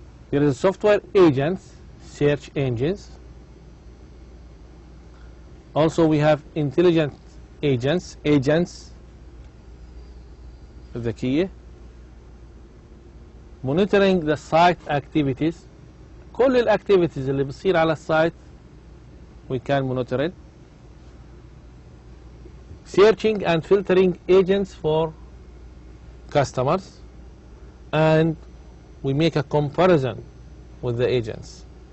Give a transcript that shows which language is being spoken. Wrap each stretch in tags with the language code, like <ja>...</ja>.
<en>There is software agents, search engines. Also we have intelligent agents, ذكية. Monitoring the site activities.</en> <ar>كل الactivities اللي بتصير على السايت</ar> <en>we can monitor it. Searching and filtering agents for customers, and we make a comparison with the agents.</en>